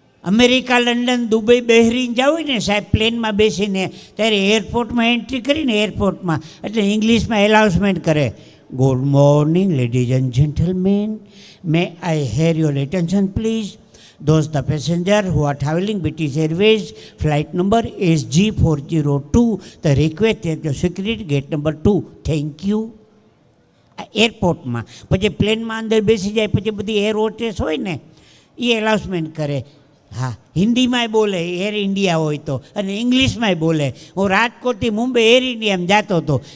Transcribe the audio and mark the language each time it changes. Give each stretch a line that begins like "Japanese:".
Gujarati: America, London, Dubai, Bahrain જવું ને સાહેબ પ્લેનમાં બેસીને, ત્યારે એરપોર્ટમાં એન્ટ્રી કરીને એરપોર્ટમાં એટલે ઇંગ્લિશમાં એનાઉન્સમેન્ટ કરે,
English: Good morning ladies and gentlemen, may I hear your attention please. Those the passenger who are traveling British Airways flight number SG402, the request at your security gate number 2. Thank you.
Gujarati: એરપોર્ટમાં પછી પ્લેનમાં અંદર બેસી જાય પછી બધી air hostess હોય ને એ announcement કરે. હા હિન્દીમાંય બોલે એર ઇન્ડિયા હોય તો, અને ઇંગ્લિશમાંય બોલે. હું રાજકોટથી મુંબઈ એર ઇન્ડિયામાં જતો હતો.